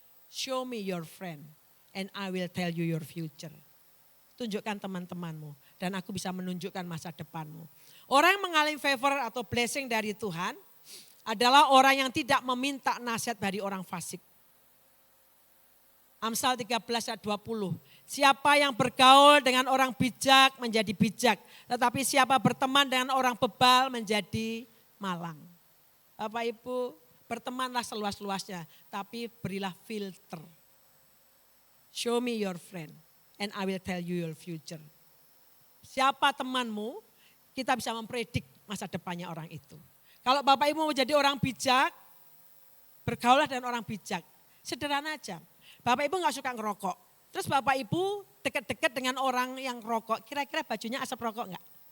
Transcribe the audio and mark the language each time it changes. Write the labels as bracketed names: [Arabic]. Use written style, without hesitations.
[English] Show me your friend and I will tell you your future. [Indonesian] Tunjukkan teman-temanmu dan aku bisa menunjukkan masa depanmu. Orang yang mengalami favor atau blessing dari Tuhan adalah orang yang tidak meminta nasihat dari orang fasik. Amsal 13 ayat 20. Siapa yang bergaul dengan orang bijak menjadi bijak. Tetapi siapa berteman dengan orang bebal menjadi malang. Bapak Ibu, bertemanlah seluas-luasnya. Tapi berilah filter. [English] Show me your friend and I will tell you your future. [Indonesian] Siapa temanmu, kita bisa mempredik masa depannya orang itu. Kalau Bapak Ibu mau jadi orang bijak, bergaulah dengan orang bijak. Sederhana aja. Bapak Ibu gak suka ngerokok. Terus Bapak Ibu dekat-dekat dengan orang yang rokok. Kira-kira bajunya asap rokok enggak?